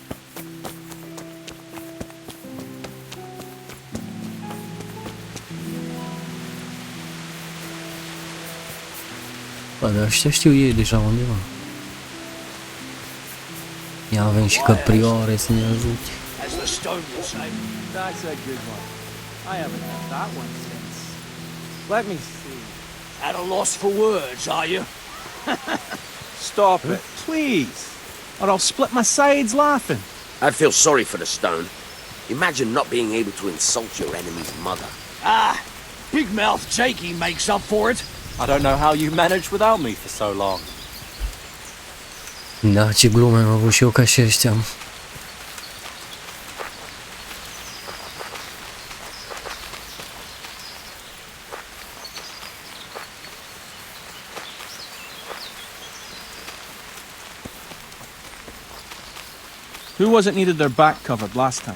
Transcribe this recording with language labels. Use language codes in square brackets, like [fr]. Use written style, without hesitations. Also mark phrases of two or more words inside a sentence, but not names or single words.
[ro] Bă, dar ăștia știu ei deja undeva. Ia avem și căprioare să ne ajute. [en] As the stone will say. That's a good one. I haven't had that one since. Let me see. At a loss for words, are you? Stop it, please, or I'll split my sides laughing. I'd feel sorry for the stone. Imagine not being able to insult your enemy's mother. Ah, big mouth Jakey makes up for it. I don't know how you managed without me for so long. [ro] Da, ce glume am avut și eu ca și ăștia. [en] Who was it needed their back covered last time?